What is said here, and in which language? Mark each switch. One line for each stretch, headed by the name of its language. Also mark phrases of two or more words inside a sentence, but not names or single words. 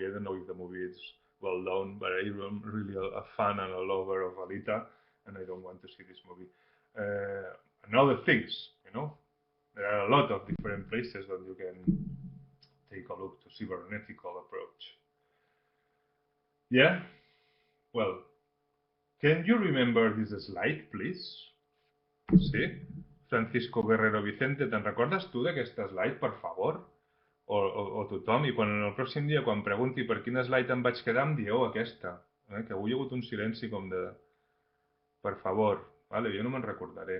English: I don't know if the movie is well done, but I'm really a fan and a lover of Alita, and I don't want to see this movie. And other things, you know, there are a lot of different places that you can take a look to cybernetical approach. Yeah? Well, can you remember this slide, please?
Catalan: Sí? Francisco Guerrero Vicente, te'n recordes tu d'aquesta slide, per favor? O tothom, i quan el pròxim dia, quan pregunti per quina slide em vaig quedar, em dieu aquesta. Que avui hi ha hagut un silenci com de... Per favor, vale? Jo no me'n recordaré.